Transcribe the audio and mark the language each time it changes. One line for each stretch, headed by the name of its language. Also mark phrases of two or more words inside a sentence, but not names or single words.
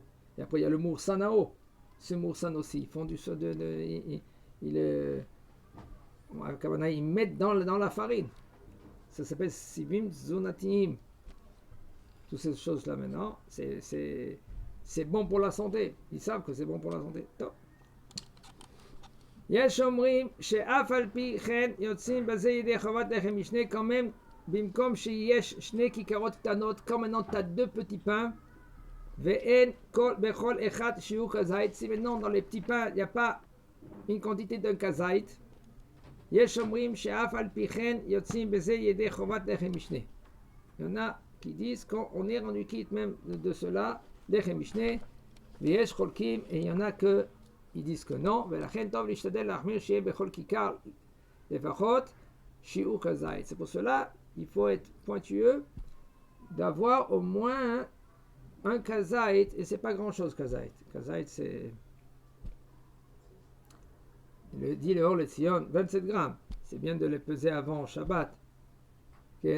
French: Et après, il y a le moursanao. Ce moursan aussi, ils font du ils mettent dans la farine. Ça s'appelle
Hebrew: סיבים תזונתיים.
French: Toutes ces choses-là maintenant, c'est bon pour la santé. Ils savent que c'est bon pour la santé. Top.
Hebrew: יש אומרים שאף על פי כן יוצאים בזה ידי חובת לחם משנה
French: quand même
Hebrew: במקום שיש שני כיכרות קטנות
French: comme maintenant tu as 2 petits pains
Hebrew: ואין בכל אחד שיעור כזית.
French: Si maintenant dans les petits pains il n'y a pas une quantité d'un כזית,
Hebrew: יש אומרים שאף על פי כן יוצאים בזה ידי חובת לחם משנה.
French: Il y en a qui disent qu'on est rendu quitte même de cela,
Hebrew: לחם משנה, ויש חולקים,
French: et il y en a que ils disent que non,
Hebrew: ולכן טוב להשתדל להחמיר שיהיה בכל כיכר לפחות שיעור כזית.
French: C'est pour cela il faut être pointueux d'avoir au moins un kazait, et c'est pas grand chose kazait. Kazait c'est, dit le Or le Tzion, 27 grammes. C'est bien de les peser avant Shabbat. Okay.